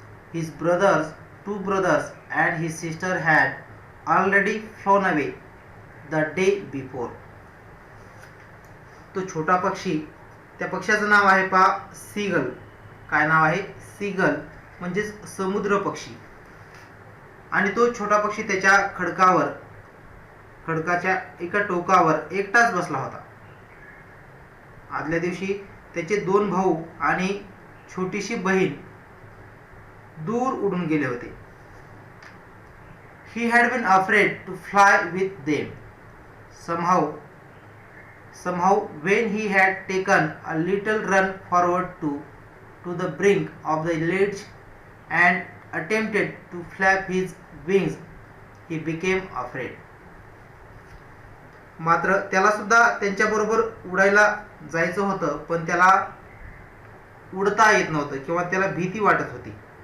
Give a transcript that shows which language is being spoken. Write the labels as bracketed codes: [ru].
[en] His two brothers and his sister had already flown away the day before. [mr] तो छोटा पक्षी, त्या पक्ष्याचं नाव आहे पहा सीगल. काय नाव आहे? सीगल म्हणजे समुद्र पक्षी. आणि तो छोटा पक्षी त्याच्या खडकाच्या एका टोकावर एकटाच बसला होता. आदल्या दिवशी त्याचे 2 भाऊ आणि छोटीशी बहीण दूर उडून गेले होते. [en] He had been afraid to fly with them. Somehow when he had taken a little run forward to the brink of the ledge and attempted to flap his wings, he became afraid. [mr] मात्र त्याला सुद्धा त्यांच्याबरोबर उडायला जायचं होतं, पण त्याला उडता येत नव्हतं किंवा त्याला भीती वाटत होती.